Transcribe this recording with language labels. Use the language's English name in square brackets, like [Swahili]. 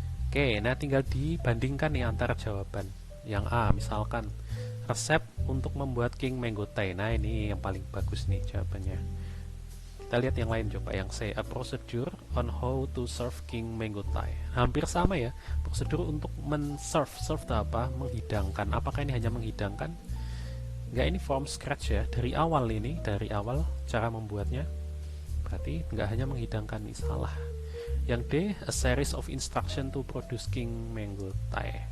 [Indonesian] Oke, nah tinggal dibandingkan nih antara jawaban. Yang A misalkan resep untuk membuat king mango tie. Nah ini yang paling bagus nih jawabannya. Kita lihat yang lain coba. [English] Yang C, a procedure on how to serve king mango tie. [Indonesian] Hampir sama ya, prosedur untuk serve itu apa? Menghidangkan. Apakah ini hanya menghidangkan? Enggak, ini from scratch ya, dari awal cara membuatnya. Berarti nggak hanya menghidangkan, nih salah. Yang D, a series of instruction to produce king mango tie.